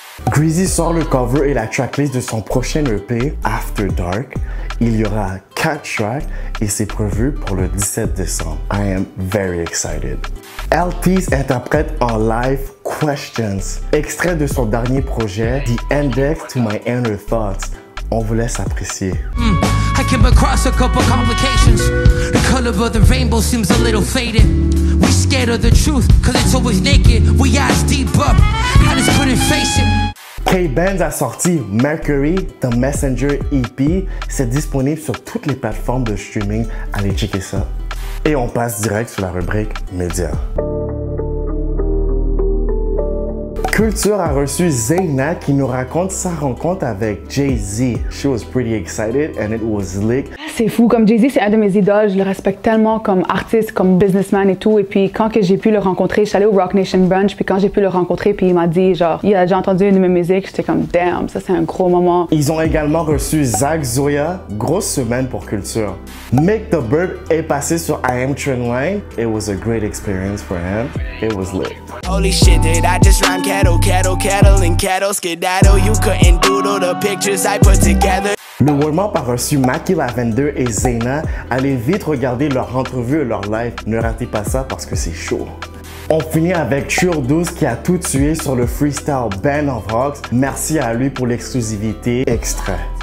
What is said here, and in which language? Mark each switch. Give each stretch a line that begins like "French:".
French: Greasy sort le cover et la tracklist de son prochain EP, After Dark. Il y aura 4 tracks et c'est prévu pour le 17 décembre.
English: I am very excited.
French: LT's interprète en live Questions, extrait de son dernier projet, The Index to My Inner Thoughts. On vous laisse apprécier.
English: I came across a couple complications. The color of the rainbow seems a little faded. We scared of the truth, cause it's always naked. We eyes deep up, I just couldn't face it.
French: K-Benz a sorti Mercury, The Messenger EP. C'est disponible sur toutes les plateformes de streaming. Allez checker ça. Et on passe direct sur la rubrique Médias. Culture a reçu Zayna qui nous raconte sa rencontre avec Jay-Z.
English: She was pretty excited and it was lit.
French: C'est fou, comme Jay-Z, c'est un de mes idoles. Je le respecte tellement comme artiste, comme businessman et tout. Et puis quand que j'ai pu le rencontrer, je suis allée au Rock Nation Brunch. Puis quand j'ai pu le rencontrer, puis il m'a dit genre, il a déjà entendu une de mes musiques. J'étais comme damn, ça c'est un gros moment. Ils ont également reçu Zach Zoya. Grosse semaine pour Culture. Make the Bird est passé sur I Am Trendline.
English: It was a great experience for him. It was lit. Holy shit, did I just rhyme cattle, and cattle skedaddle? You couldn't doodle the pictures I put together.
French: Le warm-up a reçu Maki Lavender et Zayna. Allez vite regarder leur entrevue et leur live. Ne ratez pas ça parce que c'est chaud. On finit avec Chur12 qui a tout tué sur le freestyle Band of Hawks. Merci à lui pour l'exclusivité extrait.